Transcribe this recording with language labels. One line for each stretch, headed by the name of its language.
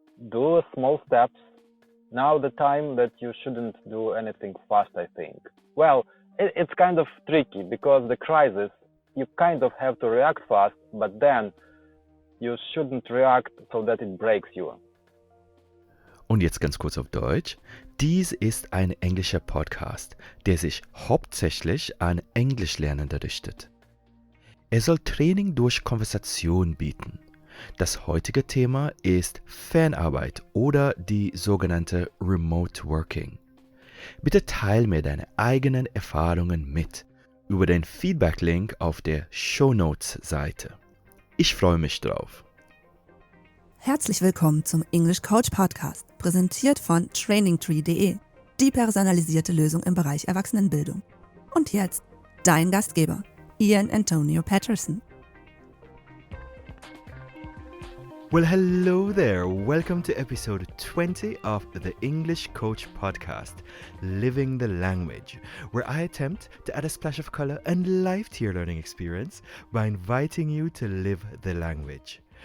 English: Do small steps. Now the time that you shouldn't do anything fast, I think. Well, it's kind of tricky, because the crisis, you kind of have to react fast, but then you shouldn't react so that it breaks you.
German: Und jetzt ganz kurz auf Deutsch. Dies ist ein englischer Podcast, der sich hauptsächlich an Englischlernende richtet. Er soll Training durch Konversation bieten. Das heutige Thema ist Fernarbeit oder die sogenannte Remote Working. Bitte teile mir deine eigenen Erfahrungen mit über den Feedback-Link auf der Shownotes-Seite. Ich freue mich drauf. Herzlich willkommen zum English Coach Podcast, präsentiert von trainingtree.de, die personalisierte Lösung im Bereich Erwachsenenbildung. Und jetzt dein Gastgeber, iAntonio Patterson.
English: Well, hello there. Welcome to episode 20 of the English Coach podcast, Living the Language, where I attempt to add a splash of color and life to your learning experience by inviting you to live the language.